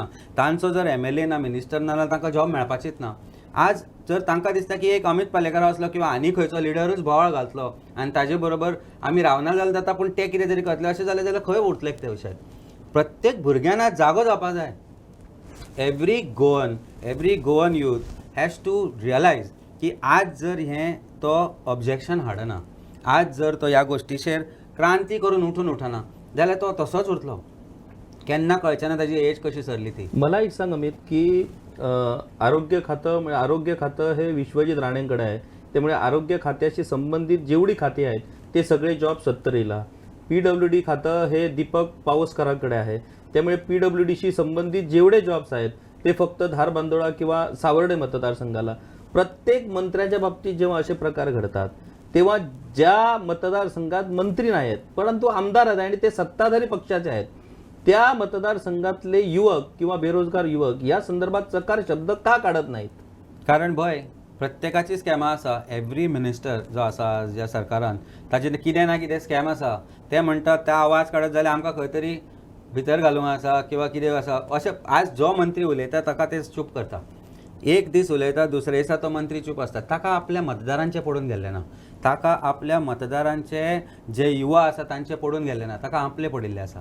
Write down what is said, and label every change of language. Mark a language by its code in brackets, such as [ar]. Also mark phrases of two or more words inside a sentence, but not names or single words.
[kok] तांचो जर MLA ना, मिनिस्टर ना जाल्यार तांकां जॉब मेळपाचीच ना. आज जर तांकां दिसता की एक अमित पालेकर आसलो किंवा आनी खंयचो लिडरूच बोवाळ घालतलो आनी ताजे बरोबर आमी रावना जाल्यार जाता, पूण ते कितें तरी करतले अशें जालें जाल्यार खंय उरतले ते विशय. प्रत्येक भुरग्यान आज जागो जावपा जाय. [en] every Goan youth has to realize [kok] की आज जर हें तो ऑब्जेक्शन हाडना, आज जर तो ह्या गोश्टीचेर क्रांती करून उठून उठना जाल्यार तो तसोच उरतलो. केन्ना कळचें ना ताजी एज कशी सरली ती. [mr] मला एक सांग अमित की आरोग्य खातं म्हणजे आरोग्य खातं हे विश्वजित राणेंकडे आहे, त्यामुळे आरोग्य खात्याशी संबंधित जेवढी खाती आहेत ते सगळे जॉब सत्तरीला. PWD खातं हे दीपक पावसकरांकडे आहे, त्यामुळे PWDशी संबंधित जेवढे जॉब्स आहेत ते फक्त धारबांदोडा किंवा सावर्डे मतदारसंघाला. प्रत्येक मंत्र्याच्या बाबतीत जेव्हा असे प्रकार घडतात तेव्हा ज्या मतदारसंघात मंत्री नाही आहेत परंतु आमदार आहेत आणि ते सत्ताधारी पक्षाचे आहेत त्या मतदारसंघातले युवक किंवा बेरोजगार युवक या संदर्भात चकार शब्द का काढत नाहीत? [kok] कारण भय प्रत्येकाची स्कॅमा आसा. [en] every minister [kok] जो आसा ज्या सरकारान ताचे कितें ना कितें स्कॅम आसा ते म्हणटात ते आवाज काडत जाल्यार आमकां खंय तरी भितर घालूंक आसा किंवा कितें आसा अशें. आज जो मंत्री उलयता ताका ते चूप करता. एक दीस उलयता दुसरे दिसा तो मंत्री चूप आसता. ताका आपल्या मतदारांचें पडून गेल्लें ना, ताका आपल्या मतदारांचे जे युवा आसा तांचे पडून गेल्ले ना, ताका आपले पडिल्ले आसा.